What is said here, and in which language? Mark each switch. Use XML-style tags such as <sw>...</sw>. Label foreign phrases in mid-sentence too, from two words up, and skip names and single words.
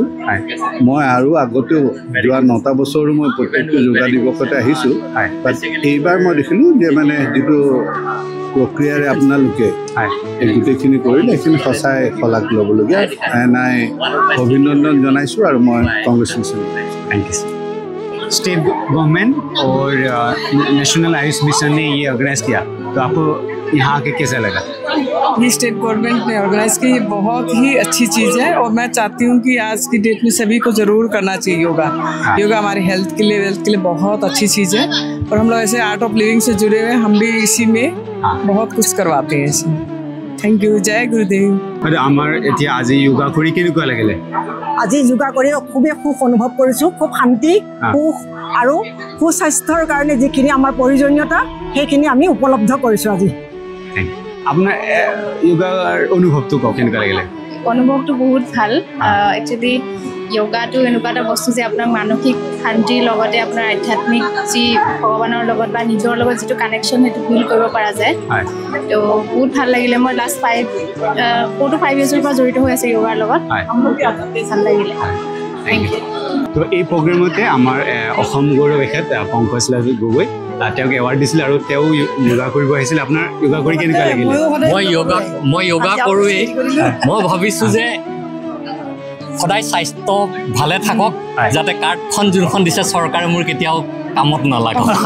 <as>মই আৰু আগতেও যোৱা 9টা বছৰো মই প্ৰত্যেকটো যোগা দিৱসতে আহিছোঁ। বাট এইবাৰ মই দেখিলোঁ যে মানে যিটো প্ৰক্ৰিয়াৰে আপোনালোকে এই গোটেইখিনি কৰিলে সেইখিনি সঁচাই শলাগ ল'বলগীয়া। নাই অভিনন্দন জনাইছোঁ আৰু মই কংগ্ৰেচুলেশ্যন।</as> <en>Thank you. state government</en> <hi>और नेशनल आयुष मिशन ने ये ऑर्गेनाइज किया, तो आपको यहाँ आके कैसा लगा? ये</hi> <en>state government</en> <hi>ने ऑर्गेनाइज की, ये बहुत ही अच्छी चीज़ है और मैं चाहती हूँ कि आज की डेट में सभी को ज़रूर करना चाहिए योगा। योगा हमारी हेल्थ के लिए, वेल्थ के लिए बहुत अच्छी चीज़ है। और हम लोग ऐसे आर्ट ऑफ लिविंग से जुड़े हुए हैं, हम भी इसी में बहुत कुछ करवाते हैं इसमें।</hi> <en>Thank you.</en> <hi>जय गुरुदेव।</hi> <as>আমাৰ এতিয়া আজি য়োগা কৰি কেনেকুৱা লাগিলে? আজি যোগা কৰি খুবেই সুখ অনুভৱ কৰিছোঁ। খুব শান্তি, সুখ আৰু সুস্বাস্থ্যৰ কাৰণে যিখিনি আমাৰ প্ৰয়োজনীয়তা সেইখিনি আমি উপলব্ধ কৰিছোঁ আজি। আপোনাৰ য়োগাৰ অনুভৱটো কওক, কেনেকুৱা লাগিলে? অনুভৱটো বহুত ভাল। একচুৱেলি য়োগাটো এনেকুৱা এটা বস্তু যে আপোনাক মানসিক শান্তিৰ লগতে আপোনাৰ আধ্যাত্মিক যি ভগৱানৰ লগত বা নিজৰ লগত যিটো কানেকশ্যন সেইটো ফিল কৰিব পৰা যায়। তো বহুত ভাল লাগিলে। মই</as> <en>last 4 to 5 years</en> <as>ৰ পৰা জড়িত হৈ আছে য়োগাৰ লগত। ভাল লাগিলে।</as> <en>Thank you.</en> <as>তো এই প্ৰগ্ৰেমতে আমাৰ অসম গৌৰৱ এখেত পংকজ লাজু গগৈ তেওঁক এৱাৰ্ড দিছিল আৰু তেওঁ য়োগা কৰিব আহিছিল। আপোনাৰ য়োগা কৰি কেনেকুৱা লাগিলে? মই য়োগা কৰোঁৱেই। মই ভাবিছোঁ যে সদায় স্বাস্থ্য ভালে থাকক, যাতে কাৰ্ডখন যোনখন দিছে চৰকাৰে মোৰ কেতিয়াও কামত নালাগক।</as>